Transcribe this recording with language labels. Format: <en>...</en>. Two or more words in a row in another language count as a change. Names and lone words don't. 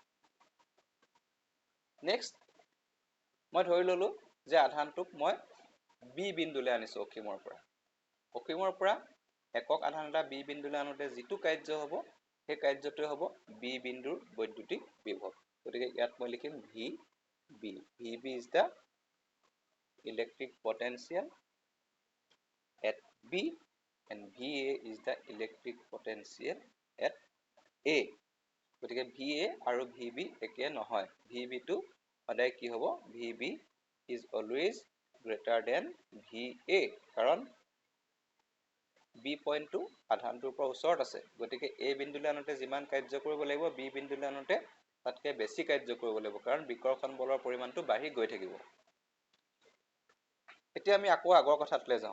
<as>নেক্সট মই ধৰি ল'লোঁ যে আধানটোক মই B বিন্দুলৈ আনিছোঁ অসীমৰ পৰা। অসীমৰ পৰা একক আধান এটা B বিন্দুলৈ আনোতে যিটো কাৰ্য হ'ব, সেই কাৰ্যটোৱে হ'ব B বিন্দুৰ বৈদ্যুতিক বিভৱ। গতিকে ইয়াত মই লিখিম VB।</as> <en>VB is the electric potential at B and VA is the electric potential at A.</en> <as>গতিকে VA আৰু VB একে নহয়। VB টো সদায় কি হ'ব?</as> <en>VB is always greater than VA,</en> <as>কাৰণ B পইণ্টটো আধানটোৰ পৰা ওচৰত আছে। গতিকে A বিন্দুলৈ আনোতে যিমান কাৰ্য কৰিব লাগিব, B বিন্দুলৈ আনোতে তাতকৈ বেছি কাৰ্য কৰিব লাগিব, কাৰণ বিকৰ্ষণ বলৰ পৰিমাণটো বাঢ়ি গৈ থাকিব। এতিয়া আমি আকৌ আগৰ কথাটোলৈ যাওঁ।</as>